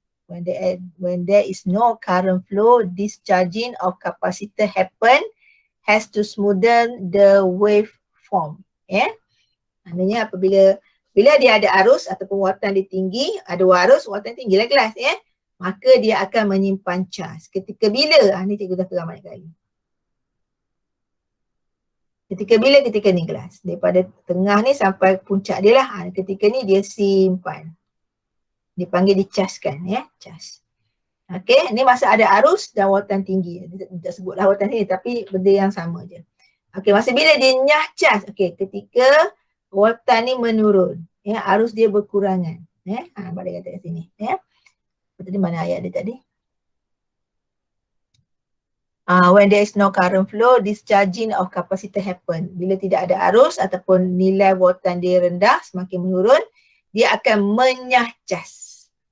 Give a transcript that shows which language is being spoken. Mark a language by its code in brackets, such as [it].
[en] When there is no current flow, discharging of capacitor has to smoothen the waveform. [ms] Maknanya apabila dia ada arus ataupun watan dia tinggi, ada arus, watan tinggi lah kelas maka dia akan menyimpan cas. Ketika bila? Ni cikgu dah terang banyak kali. Ketika bila? Ketika ni kelas. Daripada tengah ni sampai puncak dia lah. Ketika ni dia simpan. Dipanggil dicaskan cas. Okey, ni masa ada arus dan watan tinggi. Dia tak sebutlah watan tinggi tapi benda yang sama je. Okey, masa bila dia nyah cas. Okey, ketika watan ni menurun. Arus dia berkurangan. Abang dia kata kat sini. Tadi mana ayat dia tadi? [en] When there is no current flow, discharging of capacitor happen. [ms] Bila tidak ada arus ataupun nilai voltan dia rendah, semakin menurun, dia akan menyahcas.